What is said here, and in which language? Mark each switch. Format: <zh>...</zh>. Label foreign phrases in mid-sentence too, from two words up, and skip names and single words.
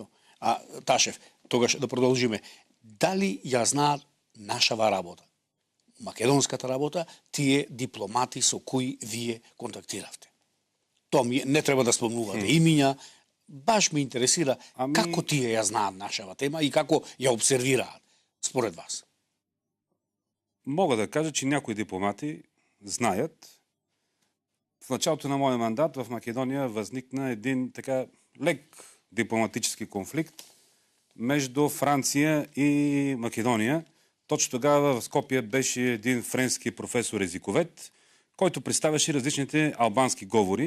<mk>Ташев, тогаш да продолжиме. Дали ја знаат нашава работа, македонската работа, тие дипломати со кои вие контактиравте? Тоа ми не треба да спомнувате имиња, баш ме интересира како тие ја знаат нашава тема и како ја обсервираат, според вас.</mk> <bg>Мога да кажа, че някои дипломати знаят. В началото на моя мандат в Македония възникна един така лек дипломатически конфликт между Франция и Македония. Точно тогава в Скопие беше един френски професор-езиковед, който представяше различните албански говори.</bg>